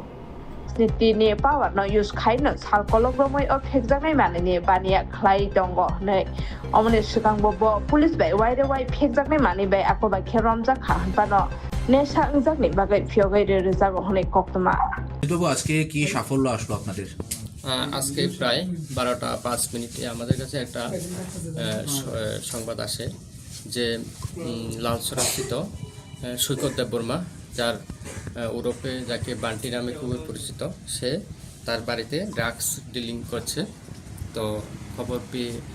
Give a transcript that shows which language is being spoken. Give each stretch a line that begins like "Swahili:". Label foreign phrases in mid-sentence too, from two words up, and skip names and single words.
Kok Borok: नीति पावर न यूज खाइनो साल कलग्रमै अ फेकजानाय मानिनि बानिया खलाइ दङ नै अमने सिगांबो पुलिस बाय वाइरे वाइ फेकजानाय मानि बाय आकबाय खेरमजा खाहनपानो नेशा अंजाकनि बागै फियोगै रेजागो हनै कक्तमा
Bangla: তবু আজকে কি সাফল্য আসলো আপনাদের আজকে প্রায় 12টা 5 মিনিটে আমাদের কাছে একটা সংবাদ আসে যে লালসরাস্থিত সৈকত দেববর্মা যার ওরফে যাকে বান্টি নামে খুবই পরিচিত সে তার বাড়িতে
English: drugs dealing
Bangla: করছে তো খবর পেয়ে